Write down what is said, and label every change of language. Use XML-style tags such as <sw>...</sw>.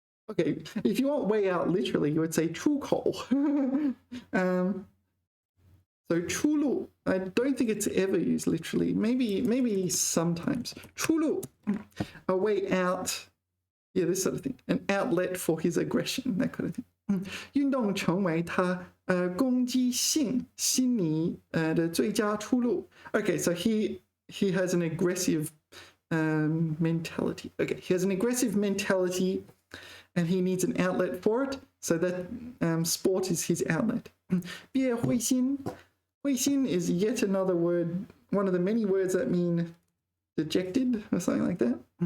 <en>Okay, if you want way out literally, you would say 出口. So 出路, I don't think it's ever used literally. Maybe sometimes. 出路, a way out. Yeah, this sort of thing. An outlet for his aggression, that kind of thing.</en> <zh>运动成为他攻击性心理的最佳出路.</zh> <en>Okay, so he has an aggressive mentality. Okay, he has an aggressive mentality and he needs an outlet for it. So that sport is his outlet.</en> <zh>别灰心.</zh> <en>灰心 is yet another word, one of the many words that mean dejected or something like that.</en>